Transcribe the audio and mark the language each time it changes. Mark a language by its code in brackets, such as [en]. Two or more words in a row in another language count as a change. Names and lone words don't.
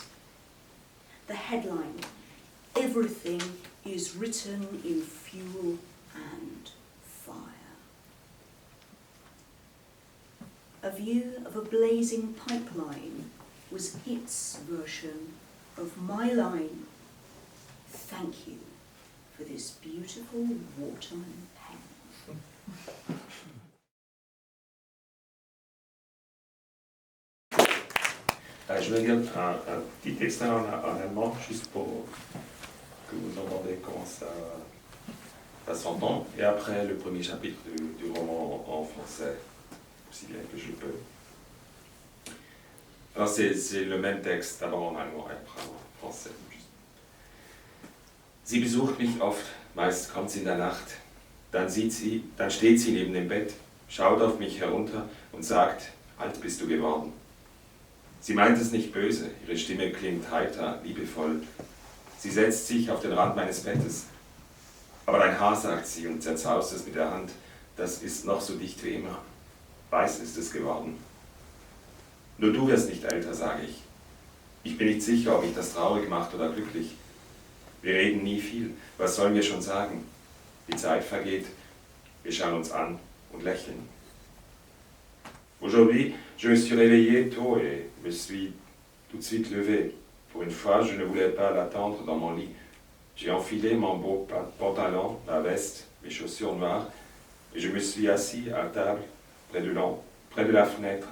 [en] The headline, everything is written in fuel and fire. A view of a blazing pipeline was its version of my line. Thank you for this beautiful Waterman pen. [fr] Je vais lire un petit extrait en allemand, juste pour que vous entendez comment ça s'entend, et après le premier chapitre du roman en français, aussi bien que je peux. Alors c'est le même texte, d'abord en allemand et après en français. [de] Sie besucht mich oft, meist kommt sie in der Nacht. Dann steht sie neben dem Bett, schaut auf mich herunter und sagt, alt bist du geworden. Sie meint es nicht böse, ihre Stimme klingt heiter, liebevoll. Sie setzt sich auf den Rand meines Bettes. Aber dein Haar, sagt sie und zerzaust es mit der Hand, das ist noch so dicht wie immer. Weiß ist es geworden. Nur du wirst nicht älter, sage ich. Ich bin nicht sicher, ob mich das traurig macht oder glücklich. Wir reden nie viel, was sollen wir schon sagen? Die Zeit vergeht, wir schauen uns an und lächeln. [fr] Aujourd'hui, je me suis réveillé tôt et me suis tout de suite levé. Pour une fois, je ne voulais pas l'attendre dans mon lit. J'ai enfilé mon beau pantalon, ma veste, mes chaussures noires, et je me suis assis à table, près de la fenêtre.